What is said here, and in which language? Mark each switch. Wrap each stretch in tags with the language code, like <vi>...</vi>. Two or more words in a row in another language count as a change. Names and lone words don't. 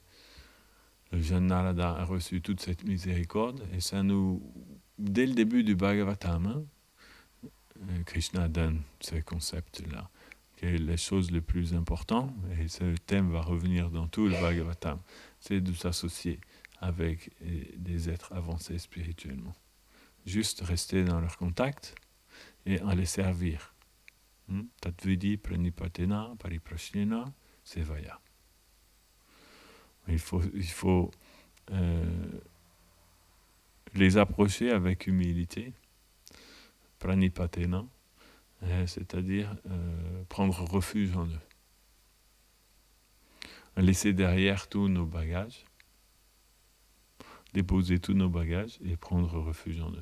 <fr>Le jeune Narada a reçu toute cette miséricorde, et ça nous, dès le début du Bhagavatam, Krishna donne ces concepts-là, qui est les choses les plus importantes, et ce thème va revenir dans tout le Bhagavatam, c'est de s'associer avec des êtres avancés spirituellement. Juste rester dans leur contact et en les servir.</fr> <sa>तद्विद्धि प्रणिपातेन परिप्रश्नेन सेवया.</sa> <fr>Il faut les approcher avec humilité, pranipatena, c'est-à-dire prendre refuge en eux. Laisser derrière tous nos bagages, déposer tous nos bagages et prendre refuge en eux.</fr>